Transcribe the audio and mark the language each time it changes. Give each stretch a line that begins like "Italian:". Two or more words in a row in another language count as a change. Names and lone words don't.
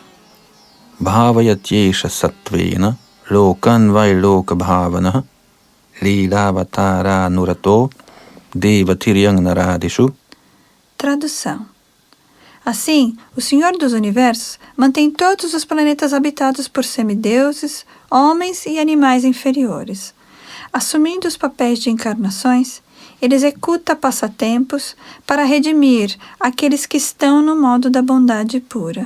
Sanskrit: भावयत्येष सत्त्वेन लोकान् वैलोक भावन लीलावतार नुरतो देवतिर्यङ् नरादिषु.
Portuguese: Tradução. Assim, o Senhor dos Universos mantém todos os planetas habitados por semideuses, homens e animais inferiores. Assumindo os papéis de encarnações, ele executa passatempos para redimir aqueles que estão no modo da bondade pura.